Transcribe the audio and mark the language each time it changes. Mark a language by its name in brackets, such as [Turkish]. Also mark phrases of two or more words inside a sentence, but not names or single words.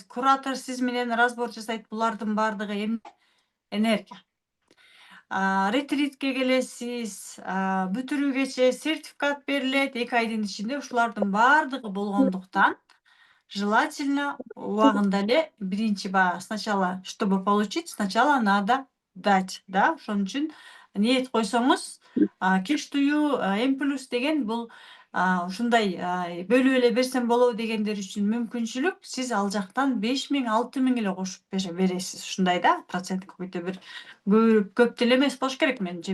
[Kyrgyz] Куратор сиз менен разбор жасайт, булардын баардыгы энергия. Ретритке келесиз, бүтүрүүгече сертификат берилет 2 айдын ичинде. Ушулардын баардыгы болгондуктан [Russian] желательно [Kyrgyz] убагында эле биринчи [Russian] сначала, чтобы получить, сначала надо дать, [Kyrgyz] да? Ошон үчүн ниет койсоңуз, кештүү М+ деген бул ушундай бөлүп эле берсем болобу дегендер үчүн мүмкүнчүлүк. Сиз ал жактан 5000, 6000 эле кошуп бересиз. Ушундай да, процент көбөйтө бир көп деле эмес болуш керек менимче.